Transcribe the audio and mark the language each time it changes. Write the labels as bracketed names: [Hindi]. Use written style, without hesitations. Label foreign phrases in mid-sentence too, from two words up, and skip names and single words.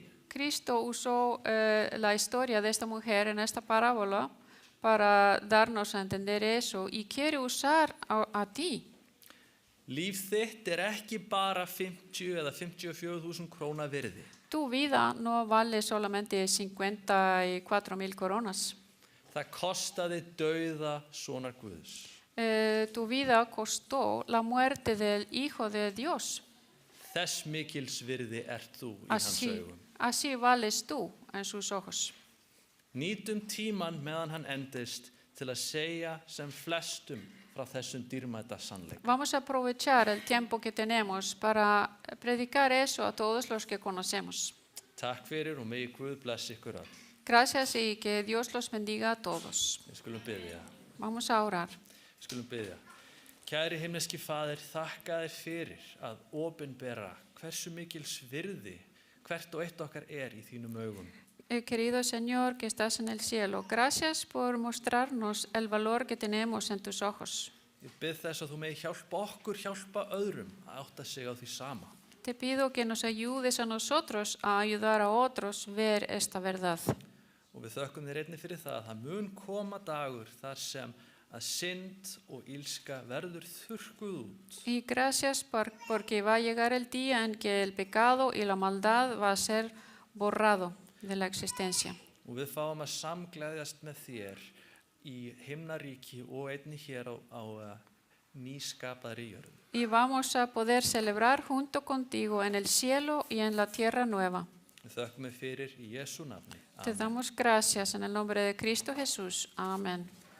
[Spanish] Cristo usó la historia de esta mujer en esta parábola para darnos a entender eso y quiere usar a ti. [Icelandic] Líf þitt ekki bara 50 eða 54.000 króna virði. [Spanish] Tu vida no vale solamente 54,000 coronas. [Icelandic] Það kostaði dauða sonar Guðs. [Spanish] Tu vida costó la muerte del Hijo de Dios. [Icelandic] Þess mikils virði þú í hans augum. [Spanish] Así vales tú en sus ojos. [Icelandic] Nýtum tíman meðan hann endist til að segja sem flestum frá þessum dýrmæta sannleik. [Spanish] Vamos a aprovechar el tiempo que tenemos para predicar eso a todos los que conocemos. [Icelandic] Takk fyrir og megi Guð blessa ykkur öll. [Spanish] Gracias y que Dios los bendiga a todos. [Icelandic] Við skulum biðja. [Spanish] Vamos a orar. [Icelandic] Við skulum biðja. Kæri himneski Faðir, þakka þér fyrir að opinbera hversu mikils virði hvert og eitt okkar í þínum augum. [Spanish] Querido Señor que estás en el cielo, gracias por mostrarnos el valor que tenemos en tus ojos. [Icelandic] Ég bið þess að þú megi hjálpa okkur, hjálpa öðrum að átta sig á því sama. [Spanish] Te pido que nos ayudes a nosotros a ayudar a otros ver esta verdad. [Icelandic] Og við þökkum þér einnig fyrir það að það mun koma dagur þar sem að synd og ílska verður þurrkuð út. [Spanish] Y gracias porque va a llegar el día en que el pecado y la maldad va a ser borrado de la existencia. [Icelandic] Og við fáum að samgleðjast með þér í himnaríki og einnig hér á nýskapaðri jörð. [Spanish] Y vamos a poder celebrar junto contigo en el cielo y en la tierra nueva. [Icelandic] Við þökkum þér fyrir í Jesú nafni. [Spanish] Te damos gracias en el nombre de Cristo Jesús. Amén.